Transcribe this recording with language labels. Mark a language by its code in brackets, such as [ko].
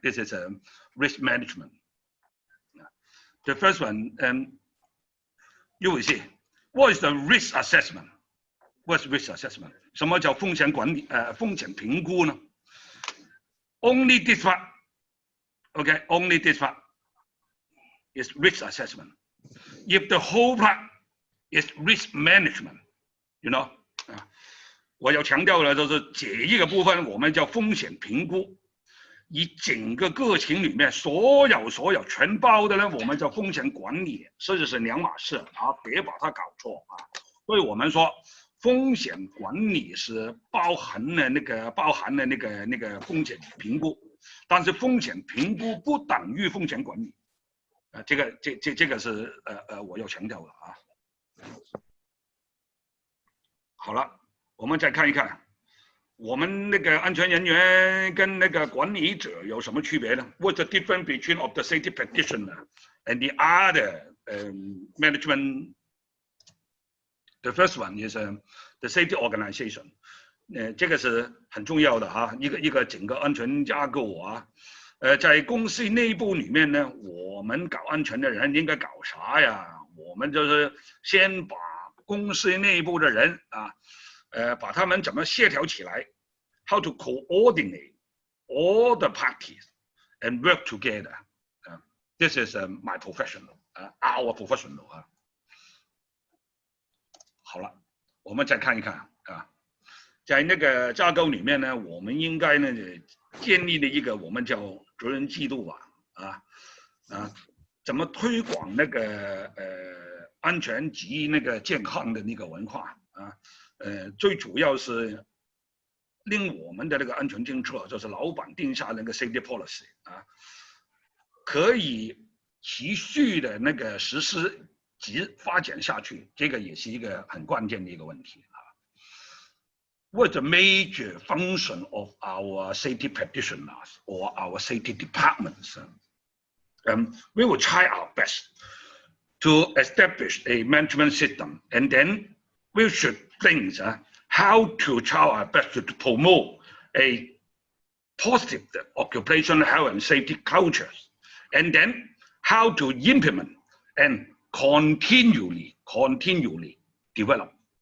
[en] This is a risk management. The first one, you will see, what is the risk assessment? What's risk assessment? [zh] 什么叫风险管理？风险评估呢 [en] ？Only this part, okay? Only this part is risk assessment. If the whole part is risk management. You know [zh] 啊，我要强调的就是这一个部分我们叫风险评估，以整个个情里面所有全包的呢，我们叫风险管理，这就是两码事啊，别把它搞错啊。所以我们说风险管理是包含了那个风险评估，但是风险评估不等于风险管理，这个是我要强调的啊。好了，我们再看一看，我们那个安全人员跟那个管理者有什么区别呢 ？ [en] What's the difference between of the safety practitioner and the other management? The first one is the safety organization. [zh] 这个是很重要的啊，一个整个安全架构啊。在公司内部里面呢，我们搞安全的人应该搞啥呀？我们就是先把公司内部的人啊，把他们怎么协调起来 ， [en] how to coordinate all the parties and work together. This is my professional, our professional 啊。 [zh] 好了，我们再看一看啊，在那个架构里面呢，我们应该呢建立了一个我们叫责任制度吧，怎么推广那个安全及那个健康的那个文化啊，最主要是令我们的那个安全政策，就是老板定下那个 safety policy 啊，可以持续的那个实施及发展下去，这个也是一个很关键的一个问题啊。 [en] What's the major function of our safety practitioners or our safety departments? We will try our best to establish a management system, and then we should think how to try our best to promote a positive occupational health and safety cultures, and then how to implement and continually develop.